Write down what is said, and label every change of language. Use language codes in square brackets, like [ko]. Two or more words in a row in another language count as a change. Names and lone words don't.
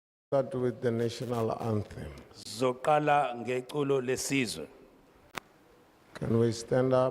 [en] Start with the national anthem. [zu] Zoqala ngeculo lesizwe. [en] Can we stand up?